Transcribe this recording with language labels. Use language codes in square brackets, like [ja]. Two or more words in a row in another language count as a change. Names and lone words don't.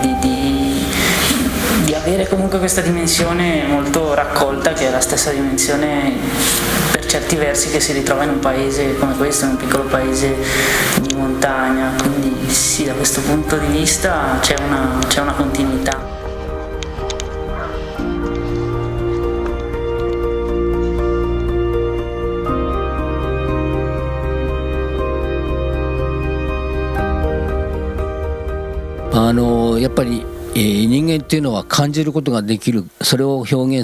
[it] di avere comunque questa dimensione molto raccolta, che è la stessa dimensione per certi versi che si ritrova in un paese come questo, in un piccolo paese di montagna. Quindi sì, da questo punto di vista c'è una continuità. [ja] やっぱり人間っていうのは感じることができる、それを表現